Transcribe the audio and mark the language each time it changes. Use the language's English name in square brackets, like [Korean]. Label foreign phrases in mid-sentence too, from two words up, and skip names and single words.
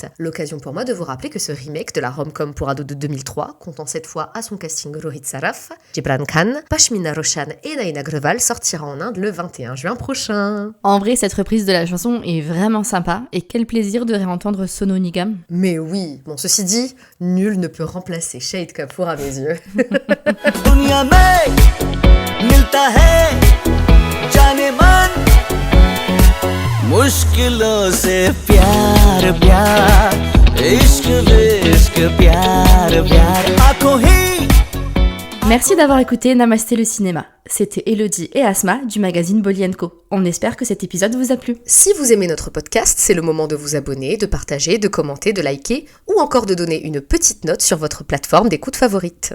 [French] L'occasion pour moi de vous rappeler que ce remake de la rom-com pour ados de 2003, comptant cette fois à son casting Rohit Saraf, Jibran Khan, Pashmina Roshan et Naina Grewal, sortira en Inde le 21 juin prochain. En vrai, cette reprise de la chanson est vraiment sympa, et quel plaisir de réentendre Sonu Nigam. Mais oui, bon ceci dit, nul ne peut remplacer Shahid Kapoor à mes yeux. [Hindi] दुनिया में मिलता है जाने मन मुश्किलों से प्यार प्यार इश्क विश्क प्यार प्यार आंखों ही. [French] Merci d'avoir écouté Namasté le cinéma. C'était Elodie et Asma du magazine Bolly & Co. On espère que cet épisode vous a plu. Si vous aimez notre podcast, c'est le moment de vous abonner, de partager, de commenter, de liker ou encore de donner une petite note sur votre plateforme d'écoute favorite.